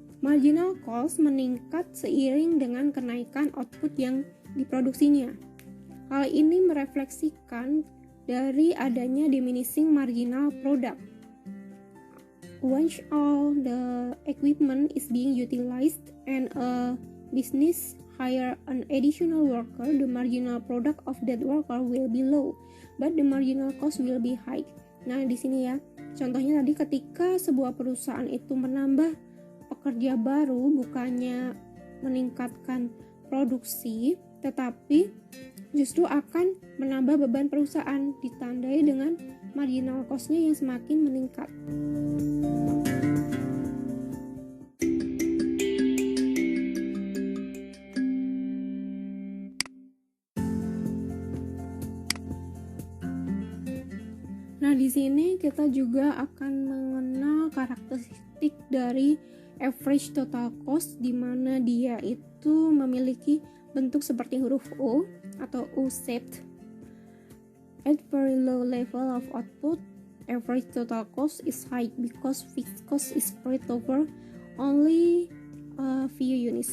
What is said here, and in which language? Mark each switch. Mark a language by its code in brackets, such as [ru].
[id] Marginal cost meningkat seiring dengan kenaikan output yang diproduksinya. Hal ini merefleksikan dari adanya diminishing marginal product. [en] Once all the equipment is being utilized and a business hire an additional worker, the marginal product of that worker will be low, but the marginal cost will be high. [id] Nah, di sini ya, contohnya tadi ketika sebuah perusahaan itu menambah pekerja baru, bukannya meningkatkan produksi, tetapi justru akan menambah beban perusahaan, ditandai dengan marginal cost-nya yang semakin meningkat. Nah, di sini kita juga akan mengenal karakteristik dari average total cost, di mana dia itu memiliki bentuk seperti huruf O atau O-shaped. [en] At very low level of output, average total cost is high because fixed cost is spread over only a few units.